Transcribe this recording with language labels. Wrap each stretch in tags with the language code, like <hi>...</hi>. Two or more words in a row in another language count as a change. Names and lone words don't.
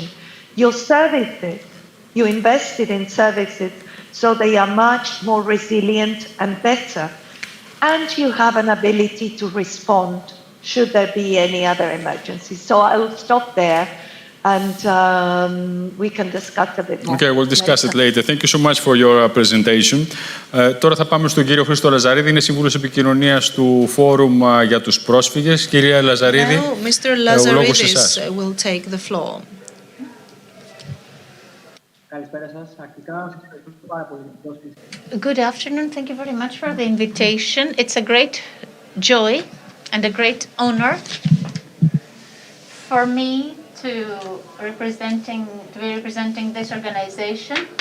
<en>Your services, you invested in services, so they are much more resilient and better. And you have an ability to respond should there be any other emergency. So I will stop there. And we can discuss a bit more. Okay, we'll discuss it later. Thank you so much for your presentation.</en> <el>Τώρα θα πάμε στον κύριο Χρήστο Λαζαρίδη, είναι σύμβουλος επικοινωνίας του Φόρουμ για τους πρόσφυγες. Κυρία Λαζαρίδη,</el> <en>Now, Mr. Lazaridis will take the floor. Good afternoon. Thank you very much for the invitation. It's a great joy and a great honor for me to be representing this organization.</en>